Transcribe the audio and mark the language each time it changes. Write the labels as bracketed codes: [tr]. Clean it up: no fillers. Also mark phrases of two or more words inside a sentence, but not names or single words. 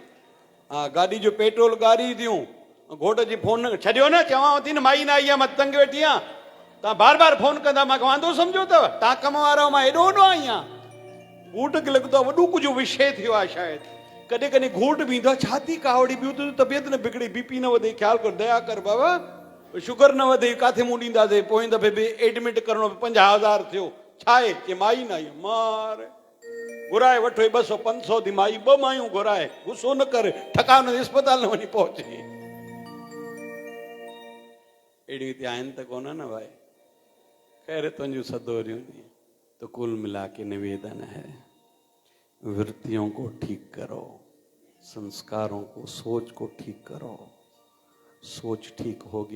[sd] हा, गाॾी जो पेट्रोल ॻारी थियूं। घोट जी फोन छॾियो न, चवांव थी न माई न आई आहे, मां तंग वेठी आहियां। तव्हां बार बार फोन कंदा, मां वांदो सम्झो अथव? तव्हां कम वारा, मां हेॾो होॾो आई आहियां। घूट खे लॻंदो आहे वॾो कुझु विषय थियो आहे शायदि। कॾहिं कॾहिं घूट बि ईंदो आहे, छा थी कावड़ी, ॿियो त तबियत न बिगड़ी, बीपी न वधे, ख़्यालु कर, दया कर बाबा, शुगर न वधे, किथे मूं ॾींदासीं। पोइ दफ़े बि एडमिट करणो 50,000 थियो। छा आहे? कि माई न आई। मार घुराए वठो 200 500 थी माई, 2 मायूं घुराए। गुस्सो न कर, ठका हुन अस्पताल न वञी पहुचे। एडी आयन तक होना ना भाई, खैर तुझू सदो रही नहीं। [hi] तो कुल मिला के निवेदन है, वृत्तियों को ठीक करो, संस्कारों को, सोच को ठीक करो। सोच ठीक होगी।